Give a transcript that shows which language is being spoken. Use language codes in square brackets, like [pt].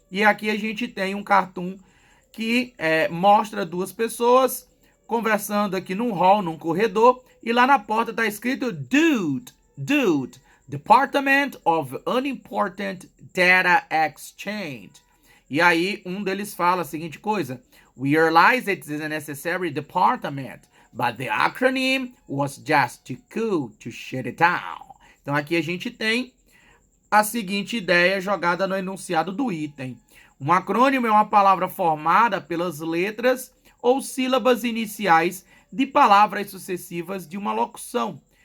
[pt] E aqui a gente tem um cartoon que mostra duas pessoas conversando aqui num hall, num corredor, e lá na porta está escrito Dude, Department of Unimportant Data Exchange. E aí um deles fala a seguinte coisa: [en] We realize it is a necessary department, but the acronym was just too cool to shut it down. [pt] Então aqui a gente tem a seguinte ideia jogada no enunciado do item. Um acrônimo é uma palavra formada pelas letras ou sílabas iniciais de palavras sucessivas de uma locução.